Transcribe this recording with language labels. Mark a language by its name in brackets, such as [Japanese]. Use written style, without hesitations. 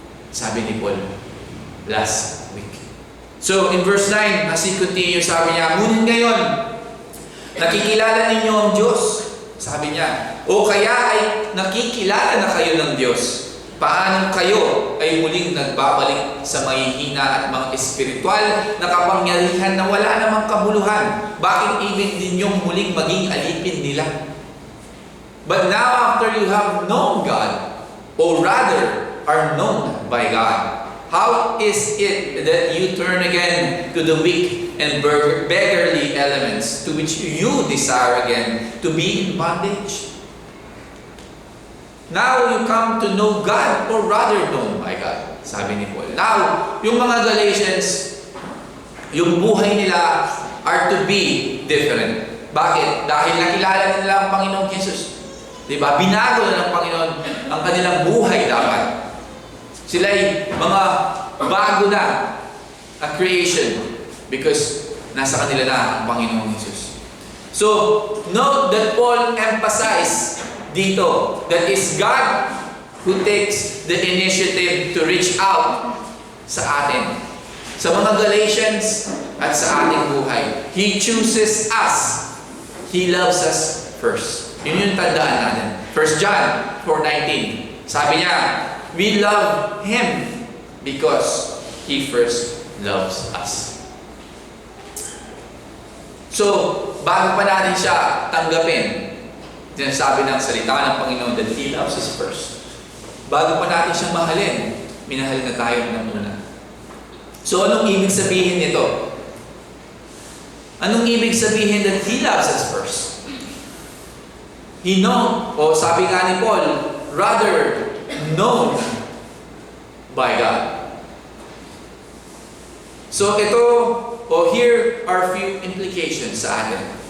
[Filipino] Sabi ni Paul last week. [English] So in verse 9, as he continue, [Filipino] sabi niya, ngunit ngayon, nakikilala ninyo ang Diyos. Sabi niya, o kaya ay nakikilala na kayo ng Diyos. Paano kayo ay muling nagbabalik sa mahihina at mga espiritual na kapangyarihan na wala namang kabuluhan? Bakit ibig ninyong muling maging alipin nila? [English] But now after you have known God, or rather are known by God, how is it that you turn again to the weak and beggarly elements to which you desire again to be in bondage? Now you come to know God, or rather known by God, [Filipino] sabi ni Paul. Now, yung mga Galatians, yung buhay nila [English] are to be different. [Filipino] Bakit? Dahil nakilala nila ang Panginoong Jesus. Diba? Binago na ng Panginoon ang kanilang buhay dapat. Sila'y mga bago na [English] a creation because [Filipino] nasa kanila na ang Panginoong Jesus. [English] So, note that Paul emphasized dito that is God who takes the initiative to reach out [Filipino] sa atin. Sa mga Galatians at sa ating buhay. [English] He chooses us. He loves us first. [Filipino] Yun yung tandaan natin. 1 John 4:19. Sabi niya, [English] we love Him because He first loves us. [Filipino] So, bago pa natin siya tanggapin, sinasabi ng salita ng Panginoon [English] that He loves us first. [Filipino] Bago pa natin siyang mahalin, minahal na tayo ng una. So, anong ibig sabihin nito? Anong ibig sabihin [English] that He loves us first? He known, [Filipino] o sabi nga ni Paul, [English] rather known by God. So ito, o here are few implications [Filipino] sa atin.